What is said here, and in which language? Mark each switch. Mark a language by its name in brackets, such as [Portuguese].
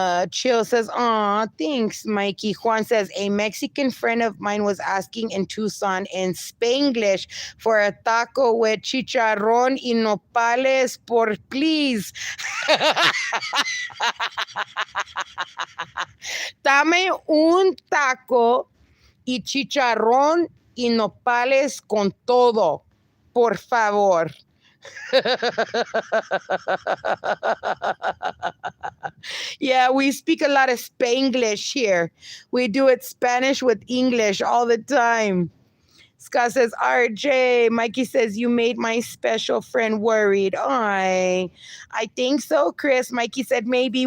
[English] Chill says, "Aw, thanks, Mikey." Juan says, "A Mexican friend of mine was asking in Tucson in Spanglish for a taco with [Spanish] chicharrón y nopales por [English] please." [Spanish] Dame un taco y chicharrón y nopales con todo, por favor. [English] Yeah, we speak a lot of Spanglish here. We do it Spanish with English all the time. Scott says, RJ. Mikey says, you made my special friend worried. I think so, Chris. Mikey said, maybe.